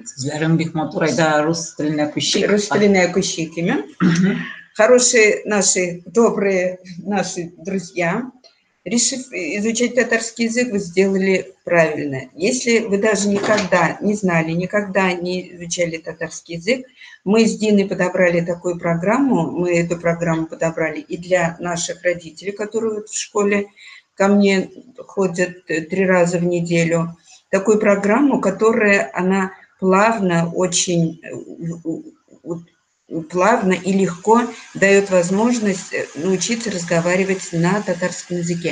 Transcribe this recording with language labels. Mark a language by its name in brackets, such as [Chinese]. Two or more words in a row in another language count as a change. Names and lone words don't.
[Tatar] Сезләрем бик матур, айда рус теленә күчик. Рус теленә күчик, [Russian] Хорошие наши, добрые наши друзья, решив изучать татарский язык, вы сделали правильно. Если вы даже никогда не знали, никогда не изучали татарский язык, мы с Диной подобрали такую программу, мы эту программу подобрали и для наших родителей, которые в школе ко мне ходят 3 раза в неделю, такую программу, которая, она плавно, очень плавно и легко дает возможность научиться разговаривать на татарском языке.